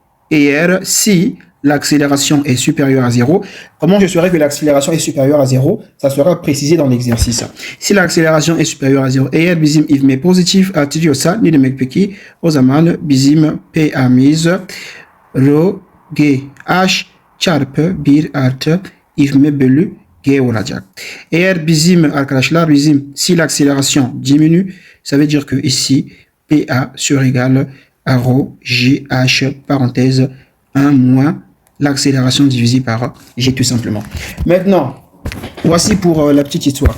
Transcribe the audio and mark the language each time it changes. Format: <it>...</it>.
<tr>Eğer</tr> <fr>si l'accélération est supérieure à 0, comment je saurais que l'accélération est supérieure à 0? Ça sera précisé dans l'exercice. Si l'accélération est supérieure à 0,</fr> <tr>eğer bizim ivme pozitif artıyorsa ne demek peki? O zaman bizim P'miz rho G H çarpı 1 artı ivme bölü G olacak. Eğer bizim arkadaşlar</tr> <fr>si l'accélération diminue, ça veut dire que ici PA surégale à rho GH parenthèse 1 moins l'accélération divisée par G tout simplement. Maintenant, voici pour la petite histoire.</fr>